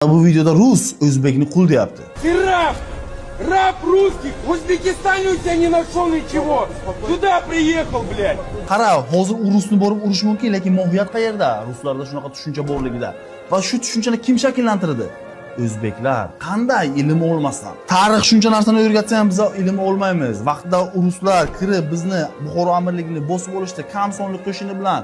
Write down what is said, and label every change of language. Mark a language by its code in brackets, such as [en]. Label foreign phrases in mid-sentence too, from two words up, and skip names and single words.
[uz] bu videoda rus o'zbekni qul deyapti. [ru] Ты раб! Раб русских! В Узбекистане у тебя не нашел ничего! Сюда приехал, блядь! [uz] Qara, hozir rusni borib urish mumkin, lekin mohiyat qayerda? Ruslarda shunaqa tushuncha borligida. Va shu tushunchani kim shakllantirdi? O'zbeklar. Qanday ilm olmasdan? Tarix shuncha narsani o'rgatsa ham biz ilm olmaymiz. Vaqtida ruslar kirib bizni Buxoro amirligini bosib olishdi, kam sonli qo'shini bilan.